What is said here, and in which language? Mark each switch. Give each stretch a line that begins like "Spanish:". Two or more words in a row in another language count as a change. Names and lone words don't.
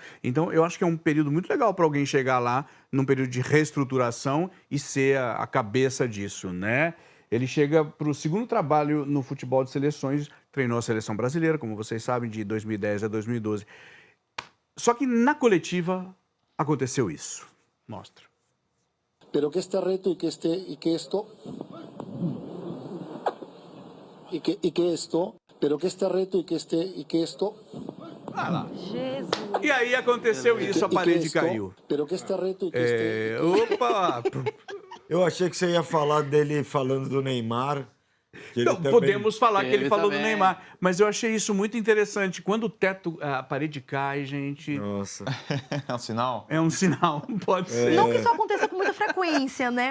Portuguese: Então, eu acho que é um período muito legal para alguém chegar lá num período de reestruturação e ser a cabeça disso, né? Ele chega para o segundo trabalho no futebol de seleções, treinou a seleção brasileira, como vocês sabem, de 2010 a 2012. Só que na coletiva aconteceu isso. Mostra.
Spanish: Pero que este reto y que esto
Portuguese: Ah lá. Jesus. E aí aconteceu isso, a parede caiu.
Spanish: Pero que este reto y que
Portuguese: Opa! Eu achei que você ia falar dele falando do Neymar. Não, podemos falar que ele falou do Neymar, mas eu achei isso muito interessante. Quando o teto, a parede cai, gente... Nossa. É um sinal? É um sinal, pode ser. Não que isso aconteça com muita frequência, né?